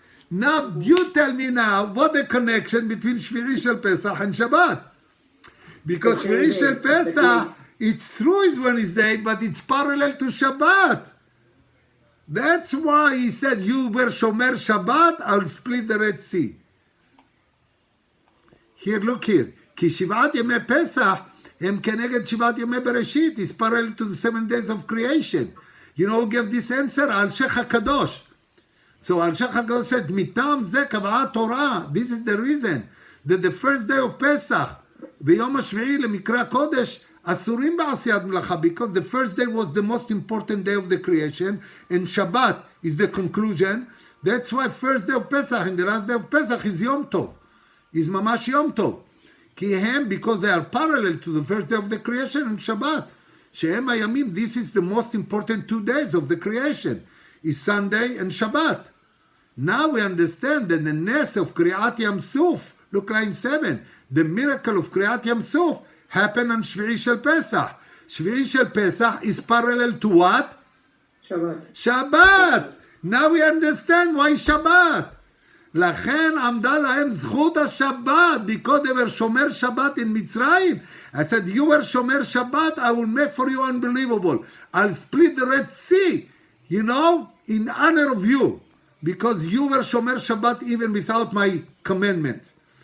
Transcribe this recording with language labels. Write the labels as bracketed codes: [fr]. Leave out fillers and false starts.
[en] Now, you tell me now, what the connection between Shvi'i Shel Pesach and Shabbat? Because Shvi'i Shel Pesach, it's true it's Wednesday, but it's parallel to Shabbat. That's why he said, you were Shomer Shabbat, I'll split the Red Sea. Here, look here. [he] כי שבעת ימי פסח הם כנגד שבעת ימי בראשית. [en] It's parallel to the 7 days of creation. You know who gave this answer? [he] אלשיך הקדוש. So אלשיך הקדוש said, מטעם זה קבעה התורה. [en] This is the reason that the first day of Pesach [he] ויום השביעי למקרא הקודש אסורים בעשיית מלאכה, [en] because the first day was the most important day of the creation and Shabbat is the conclusion. That's why first day of Pesach and the last day of Pesach is Yom Tov. [he] Is ממש יום טוב. כי הם, [en] because they are parallel to the first day of the creation and Shabbat. [he] שהם הימים, [en] this is the most important 2 days of the creation. Is Sunday and Shabbat. Now we understand that the ness of Kriyat Yam Suf, look line 7, the miracle of Kriyat Yam Suf happened on Shvi'i Shel Pesach. Shvi'i Shel Pesach is parallel to what? Shabbat. Shabbat. Now we understand why Shabbat. [he] לכן עמדה להם זכות השבת, [en] because they were [he] שומר שבת in מצרים. [en] I said, you were שומר שבת, I will make for you unbelievable. I'll split the Red Sea, you know, in honor of you, because you were שומר שבת even without my commandments.